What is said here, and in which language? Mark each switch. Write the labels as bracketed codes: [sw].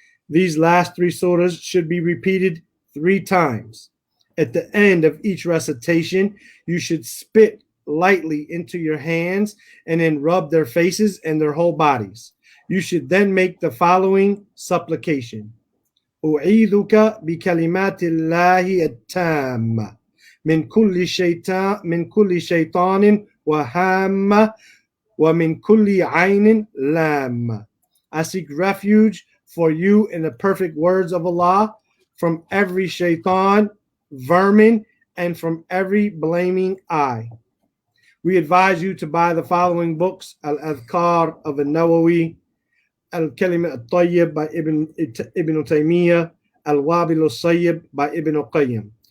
[en] These last 3 surahs should be repeated 3 times. At the end of each recitation, you should spit lightly into your hands and then rub their faces and their whole bodies. You should then make the following supplication. [ar] أعيذك بكلمات الله التامة من كل شيطان وهامة ومن كل عين لامة. [en] I seek refuge for you in the perfect words of Allah from every shaitan, vermin, and from every blaming eye. We advise you to buy the following books: Al-Adhkar of An-Nawawi, Al-Kalima al-Tayyib by Ibn Taymiyyah, Al-Wabil al-Sayyib by Ibn al-Qayyim.